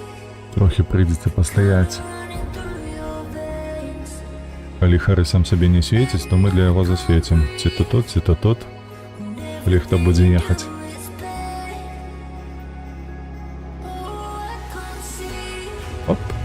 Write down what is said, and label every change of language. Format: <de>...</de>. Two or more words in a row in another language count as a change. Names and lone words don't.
<be>Трохи прыйдзецца пастаяць.</be> <en>through your veins.</en> <be>Калі Хары сам сабе не свеціць, то мы для яго засвецім. Ці то тут, ці то тут. Калі хто будзе ехаць. Оп.</be>